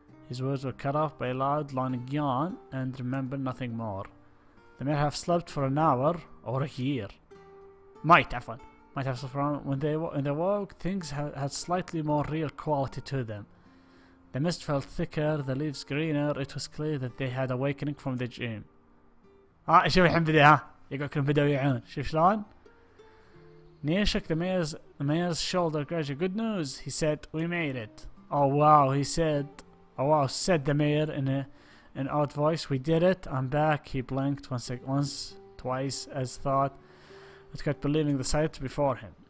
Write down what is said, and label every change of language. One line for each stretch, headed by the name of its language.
English: His words were cut off by a loud, long yawn, and remembered nothing more. They may have slept for an hour or a year. Might have slept for an hour. When they woke, things had slightly more real quality to them. The mist felt thicker, the leaves greener. It was clear that they had awakening from the dream.
Arabic: شوف الحين بدأ يقول كلهم بدأوا يعون. شوف شلون؟
English: Near shook the mayor's shoulder gradually. Good news, he said. We made it. Oh wow, he said. Oh wow, said the mayor in an odd voice. We did it. I'm back. He blinked once, twice, as thought. It kept believing the sight before him.